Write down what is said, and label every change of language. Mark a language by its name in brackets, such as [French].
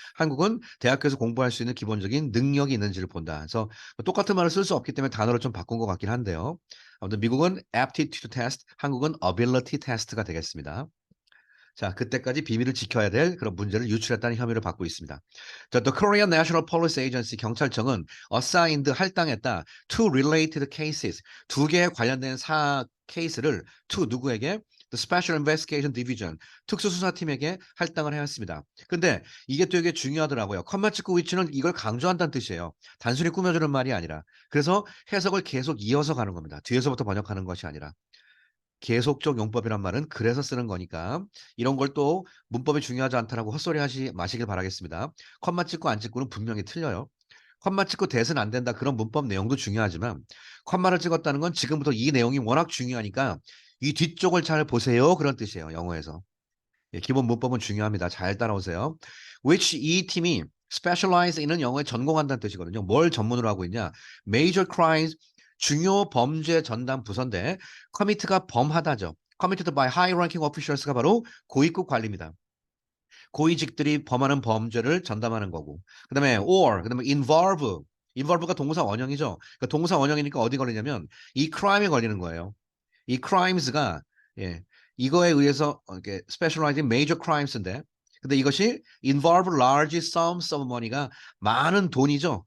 [Korean] 한국은 대학교에서 공부할 수 있는 기본적인 능력이 있는지를 본다. 그래서 똑같은 말을 쓸 수 없기 때문에 단어를 좀 바꾼 것 같긴 한데요. 아무튼 미국은 aptitude test, 한국은 ability test가 되겠습니다. 자, 그때까지 비밀을 지켜야 될 그런 문제를 유출했다는 혐의를 받고 있습니다. [English] 자, The Korean National Police Agency [Korean] 경찰청은 [English] assigned [Korean] 할당했다 [English] to related cases [Korean] 두 개에 관련된 케이스를 [English] to [Korean] 누구에게 [English] The Special Investigation Division, [Korean] 특수수사팀에게 할당을 해야 했습니다. 근데 이게 되게 중요하더라고요. 컴마 찍고 위치는 이걸 강조한다는 뜻이에요. 단순히 꾸며주는 말이 아니라. 그래서 해석을 계속 이어서 가는 겁니다. 뒤에서부터 번역하는 것이 아니라. 계속적 용법이란 말은 그래서 쓰는 거니까 이런 걸 또 문법이 중요하지 않다라고 헛소리 하지 마시길 바라겠습니다. 컴마 찍고 안 찍고는 분명히 틀려요. 컴마 찍고 대은 안 된다 그런 문법 내용도 중요하지만 컴마를 찍었다는 건 지금부터 이 내용이 워낙 중요하니까 이 뒤쪽을 잘 보세요 그런 뜻이에요. 영어에서. 예, 기본 문법은 중요합니다. 잘 따라오세요. which 이 팀이 specialize in은 영어에 전공한다는 뜻이거든요. 뭘 전문으로 하고 있냐? major crimes 중요 범죄 전담 부서인데 commit가 범하다죠. committed by high ranking officials가 바로 고위급 관리입니다. 고위직들이 범하는 범죄를 전담하는 거고. 그다음에 or 그다음에 involve가 동사 원형이죠. 그러니까 동사 원형이니까 어디 걸리냐면 이 crime에 걸리는 거예요. 이 crimes가 예, 이거에 의해서 이렇게 specialized in major crimes인데 근데 이것이 involve large sums of money가 많은 돈이죠.